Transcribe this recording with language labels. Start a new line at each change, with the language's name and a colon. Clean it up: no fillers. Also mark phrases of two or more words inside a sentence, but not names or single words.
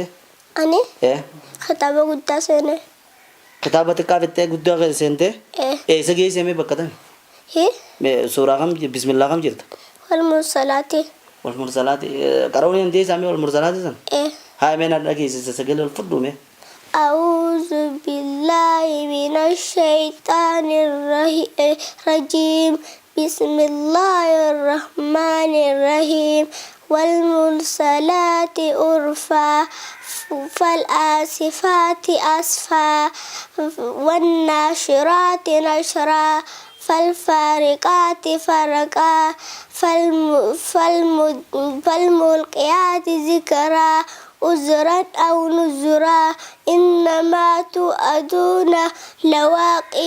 Oromo: ani kitaaba guddaa seene kitaaba xiqqaa fittee guddaa seente isa geesse mee bakka tami suuraa kam bismillah kam jirta walmursalaati qara'uun hin deessaa mee walmursalaati san haa mee na dhageessisa sagale alfudhu mee
Arabic: أعوذ بالله من الشيطان الرجيم بسم الله الرحمن الرحيم والمرسلات عرفا فالآسفات أسفا والناشرات نشرا فالفارقات فرقا فالملقيات ذكرا عذرا أو نذرا إنما توعدون لواقع.